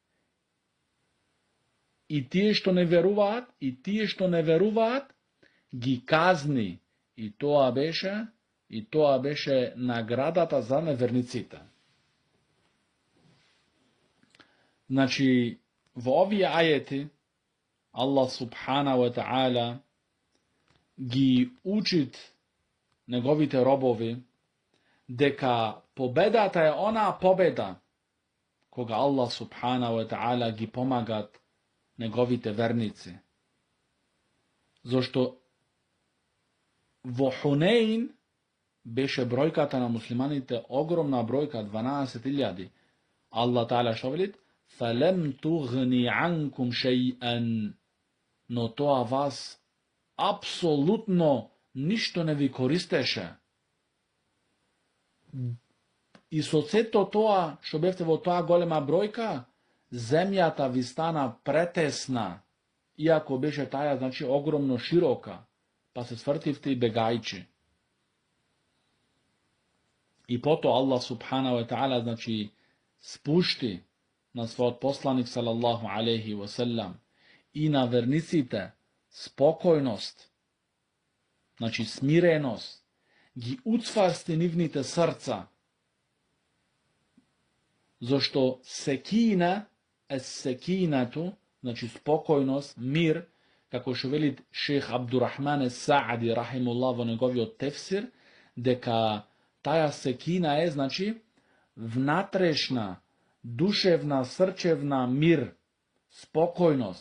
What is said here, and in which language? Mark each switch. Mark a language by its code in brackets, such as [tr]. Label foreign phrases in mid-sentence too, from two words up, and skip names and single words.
[mk] И тие што не веруваат, ги казни. И тоа беше наградата за неверниците. Значи, во овие ајети, Аллах [ar] سبحانه وتعالى [mk] ги учит неговите робови дека победата е онаа победа кога Аллах [ar] سبحانه وتعالى [mk] ги помагат неговите верници. Зошто во Хунейн беше бројката на муслиманите огромна бројка, 12.000. Аллах та'ала што велит? [ar] فَلَمْ تُغْنِ عَنْكُمْ شَيْئًا. [mk] Но тоа вас апсолутно ништо не ви користеше. И со сето тоа што бевте во тоа голема бројка, земјата ви стана претесна, иако беше таја, значи, огромно широка, па се свртивте и бегајчи. И потоа Аллах [ar] سبحانه وتعالى, [mk] значи, спушти на својот посланик [ar] صلى الله عليه وسلم [mk] и на верниците спокојност, значи смиреност, ги уцварсти нивните срца, зашто секина е секинату, значи спокојност, мир, како што вели шех Абдурахман Саади рахимуллах во неговиот тефсир, дека таја секина е, значи, внатрешна, душевна, срчевна мир, спокојност.